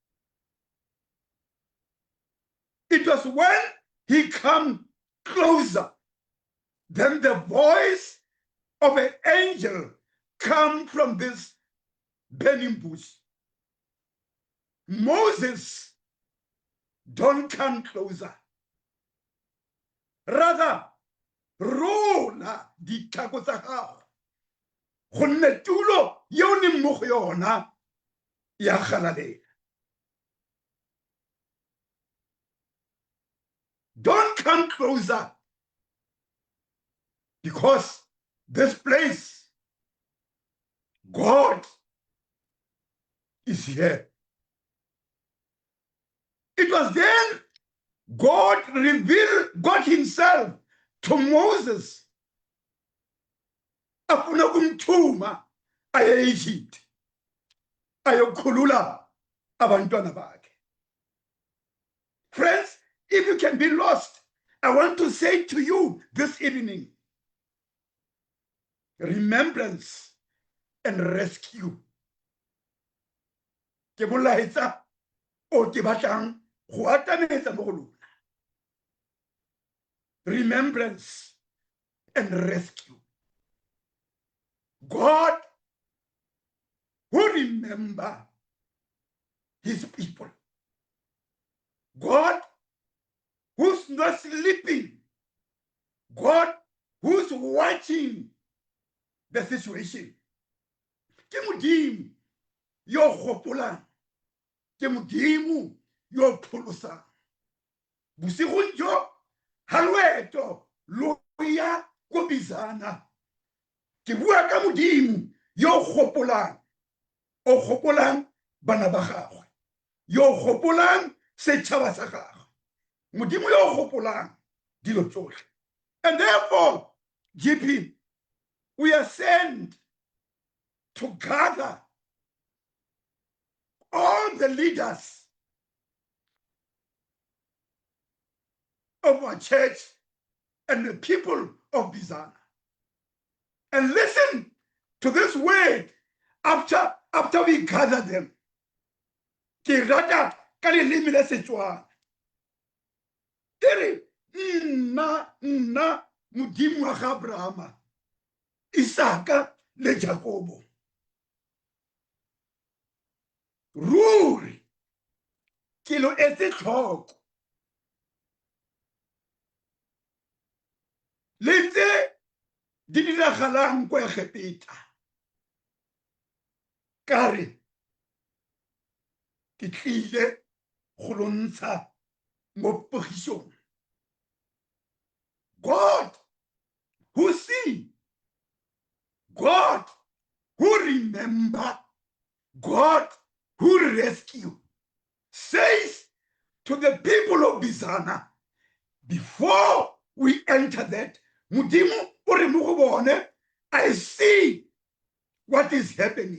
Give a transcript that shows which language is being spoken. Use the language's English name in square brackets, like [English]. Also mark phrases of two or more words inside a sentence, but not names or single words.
[English] It was when he came closer, then the voice of an angel came from this burning bush. Moses, don't come closer. Rather, [Tswana] rola ditlhako tsa gago gonne tulo yeo le mo go yona ya galalela. [English] Don't come closer, because this place, God is here. It was then God revealed God himself to Moses. [Xhosa] Afuna kumthuma aye Egypt ayokhulula abantwana bakhe. [English] Friends, if you can be lost, I want to say to you this evening, remembrance and rescue. [Tswana] Ke molaetsa o ke batlang go atametsa mo go lona. [English] Remembrance and rescue. God who remember his people. God who's not sleeping. God who's watching the situation. [Tswana] Ke Modimo yo gopolang. Ke Modimo yo pholosang. Bosigong jo ha loeto lo ya ko Bizana. Ke bua ka Modimo yo gopolang. O gopolang bana ba gagwe. Yo gopolang setšhaba sa gagwe. Modimo yo gopolang dilo tsotlhe. [English] And therefore, GP, we are sent to gather all the leaders of our church and the people of Bizana and listen to this word after we gather them. [Tswana] Ke rata ka leleme la Setswana. Tere nna Modimo wa Abrahama, Isaka le Jacobo. Ruri ke lo etse tlhoko le tse di diragalang kwa Egepeta. Kare ke tlile go lo ntsha mo pogisong. [English] God who see, God who remember, God who rescue, says to the people of Bizana, before we enter that, [Tswana] Modimo o re mo go bone, [English] I see what is happening.